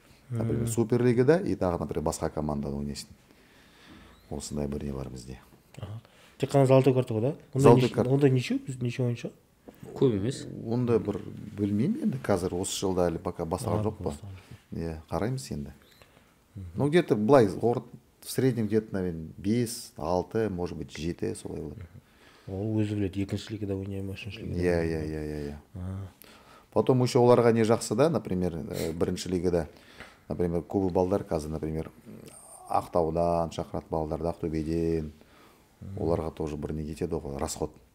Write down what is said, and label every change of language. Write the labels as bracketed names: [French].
[Kazakh] Например, суперлигада и тағы, например, басқа командада ойнайсың. Осындай бір не бар бізде. Тек қана золотой карта ғой да? Онда неше ойыншы? Көп емес. Онда бір білмеймін енді, қазір осы жылда әлі пока бастаған жоқ па. Қараймыз енді. [Russian] Ну, где-то былай, в среднем где-то, наверное, 5, 6, может быть, 7 солай болады. [Kazakh] Ол өзі біледі, екінші лигада ойнай ма, үшінші лигада? Иә. Потом еще оларға не жақсы да, например, бірінші лигада, например, көбі балдар қазір, например, Ақтаудан шақырат балдарды, Ақтөбеден, оларға тоже бір не кетеді ғой, расход.